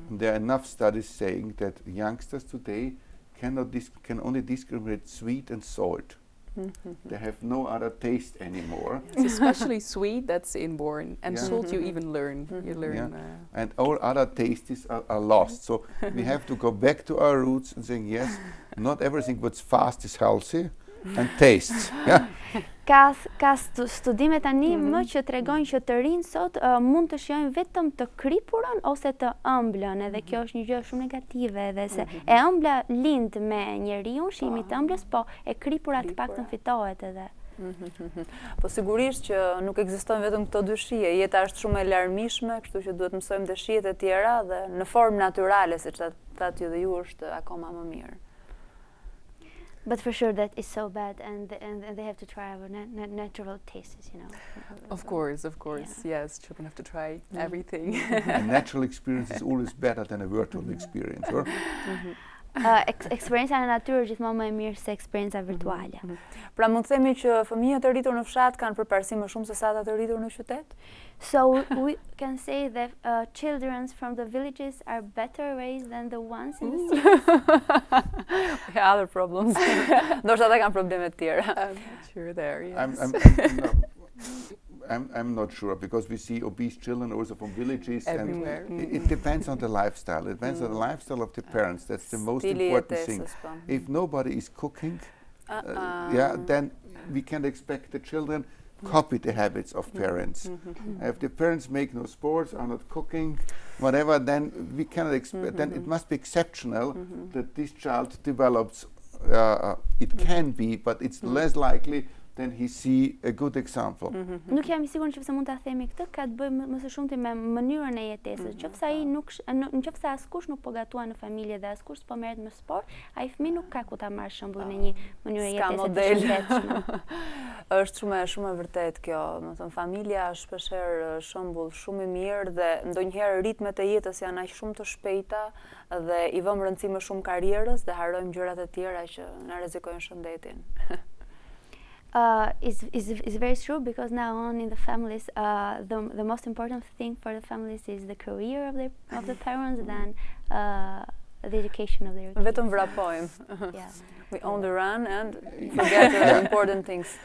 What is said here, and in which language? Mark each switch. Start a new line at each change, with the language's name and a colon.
English: There are enough studies saying that youngsters today can only discriminate sweet and salt. They have no other taste anymore. Yes, especially sweet, that's inborn, and salt you even learn. You learn. And all other tastes are lost. So we have to go back to our roots and saying, yes, not everything what's fast is healthy and tastes. Yeah.
Albanian: Ka studime tani më që tregojnë që të rinj sot mund të shijojnë vetëm të kripurën ose të ëmblën, edhe kjo është një gjë shumë negative, edhe se e ëmbla lind me njeriu, shihimi të ëmblës, po e kripura të paktën fitohet edhe. Po sigurisht që nuk ekzistojnë vetëm këto dy shije, jeta është shumë e larmishme, kështu që duhet mësojmë dhe shijet e tjera dhe në formë natyrale, siç thatë ju dhe ju, është akoma më mirë.
English: But for sure that is so bad, and they have to try our natural tastes, you know. Of course, yes. Children have to try everything. A natural experience is always better than a virtual experience, or?
Albanian: Eksperienca në natyrë është gjithmonë më e mirë se eksperienca virtuale. Pra mund të themi që fëmijët e rritur në fshat kanë përparësi më shumë se sa ata të rritur në qytet?
English: So we can say that children from the villages are better raised than the ones in the cities. We have other problems.
Albanian: Ndoshta ata kanë probleme të tjera.
English: I'm not sure there, yes. I'm not sure, because we see obese children also from villages. Everywhere. And it depends on the lifestyle. It depends on the lifestyle of the parents. That's the most important thing. If nobody is cooking, then we can expect the children copy the habits of parents. If the parents make no sports, are not cooking, whatever, then we cannot expect. Then it must be exceptional that this child develops. It can be, but it's less likely then he see a good example.
Albanian: Nuk jam I sigurt nëse mund ta themi këtë, ka të bëjë më së shumti me mënyrën e jetesës. Nëse ai nëse askush nuk po gatuan në familje dhe askush s'po merret me sport, ai fëmijë nuk ka ku ta marrë shembull në një mënyrë jetese të shëndetshme. Është shumë e vërtet kjo, do të thënë familja është shpeshherë shembull shumë I mirë dhe ndonjëherë ritmet e jetës janë aq shumë të shpejta dhe I vëmë rëndësi më shumë karrierës dhe harrojmë gjërat e tjera që na rrezikojnë shëndetin.
English: Is very true, because now on in the families, the most important thing for the families is the career of the parents than the education of their kids.
Albanian: Vetëm vrapojmë.
English: Yeah. We only run and forget the important things.